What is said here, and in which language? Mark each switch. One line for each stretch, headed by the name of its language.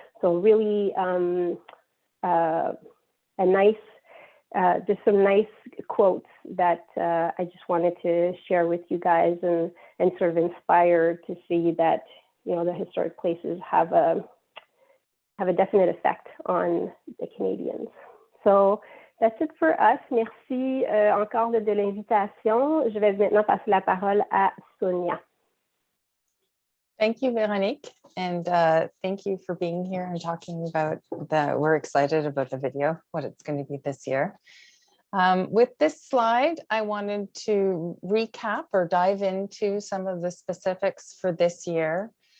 English: So really just some nice quotes that I just wanted to share with you guys and sort of inspired to see that, the historic places have a definite effect on the Canadians. So that's it for us.
French: Merci encore de l'invitation. Je vais maintenant passer la parole à Sonia.
English: Thank you, Véronique, and thank you for being here and talking about we're excited about the video, what it's going to be this year. With this slide, I wanted to recap or dive into some of the specifics for this year.